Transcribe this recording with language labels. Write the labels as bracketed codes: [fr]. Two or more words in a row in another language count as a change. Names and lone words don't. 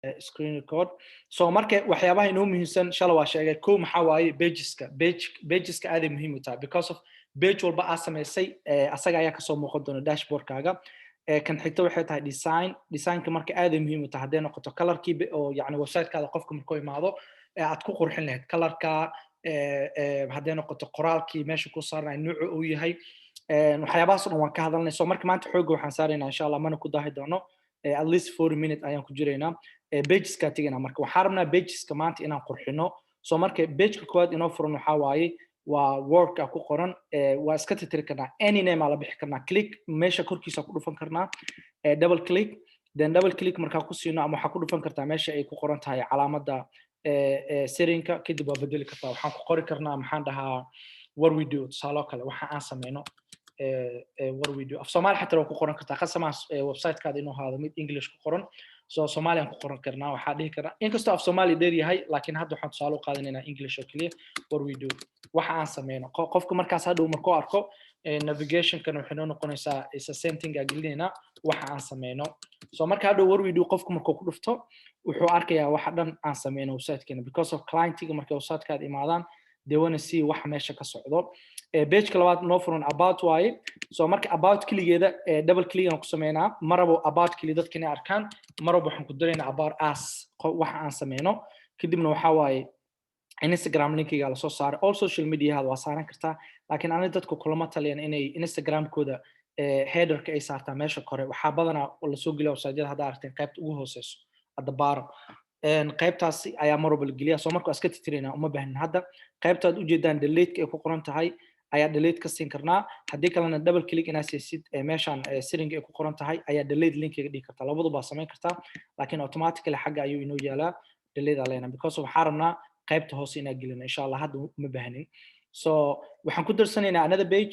[en] screen record [so] so marka waxyaabaha inoo muhiimsan shala waa sheegay ko maxaa waaye pageska aad ay muhiim u tahay [en] because of [so] page walba aad samaysay asaga ayaa kasoo muuqan doona dashboardkaaga kan xigta waxay tahay designka marka aad ay muhiim u tahay hadday noqoto colorkii oo yacni websitekaada qofka markuu imaado aad ku qurxin lahayd colorka hadday noqoto qoraalkii meesha ku saarnay nuucu uu yahay waxyaabahaas dhan waan ka hadalnay so marka maanta xooga waxaan saaraynaa [ar] insha allah [so] mana ku daahi doono at [en] least 40 minutes [so] ayaan ku jiraynaa pageska tigana marka waxaan rabnaa pageska maanta inaan qurxino so marka pageka koowaad inoo furan waxaa waaye waa wordka ku qoran waa iska tirtiri karnaa [en] any name [so] aa la bixi karnaa click meesha korkiisa ku dhufan karnaa [en] double click then double click [so] markaa ku siino ama waxaa ku dhufan kartaa meesha ay ku qoran tahay calaamadda serinka kadib waa bedeli kartaa waxaan ku qori karnaa maxaan dhahaa [en] what we do [so] tusaalo kale waxa aan sameyno [en] what we do [so] af Soomaali xataa waa ku qoran kartaa qasamaas websitekaada inuu ahaado mid English ku qoran so Soomaaliyan ku qoran karnaa waxaa dhihi karnaa inkastoo af Soomaali dheer yahay laakiin hadda waxaan tusaale u qaadanaynaa English oo kaliya [en] what we do [so] waxa aan sameyno qofka markaas hadhow markuu arko navigation-kan waxay noo noqonaysaa [en] is a same thing [so] aan gelinayna waxa aan sameyno so marka hadhow [en] what we do [so] qofku markuu ku dhufto wuxuu arkayaa waxa dhan aan sameyno website-keena because of client-iga markay website-kaada imaadaan [en] they want to see [so] waxa meesha ka socdo page-ka labaad noo furan about waaye so marka about keligeeda [en] double click [so] aan ku sameynaa marabo about keli dadka inay arkaan marabo waxaan ku daraynaa [en] about us [so] waxa aan sameyno kadibna waxaa waaye Instagram linkiga la soo saaray [en] all social media [so] waa saaran kartaa laakiin aniga dadku kulama taliyaan inay Instagram-kooda header-ka ay saartaa meesha kore waxaa badanaa la soo geliyaa website-yada hadda aragteen qaybta ugu hooseyso [en] at the bottom [so] qaybtaasi ayaa marwalba la geliyaa soo marka iska tirtirina uma baahnin hadda qaybtaad ujeedaan delete-ka ay ku qoran tahay ayaa delete ka siin karnaa haddii kalena [en] double click [so] inaad siisid meeshaan setting ay ku qoran tahay ayaa delete linkiga dhigi kartaa labaduba samayn kartaa laakiin automatically xagga ayuu inoo yaalaa delete aleena because waxaa rabnaa qaybta hoose inaan gelino [ar] insha allah [so] hadda uma baahnin so waxaan ku darsanaynaa another